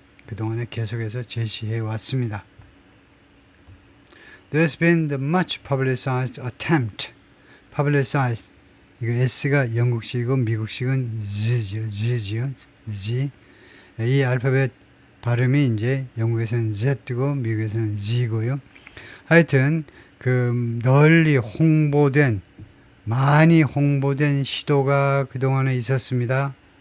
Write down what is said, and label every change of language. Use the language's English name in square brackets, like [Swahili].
[Korean] 그동안에 계속해서 제시해 왔습니다. [English] There's been the much publicized attempt. publicized. [Korean] 이거 S가 영국식이고 미국식은 Z죠. Z. 이 알파벳 발음이 이제 영국에서는 Z고 미국에서는 Z고요. 하여튼 그 널리 홍보된 많이 홍보된 시도가 그동안에 있었습니다.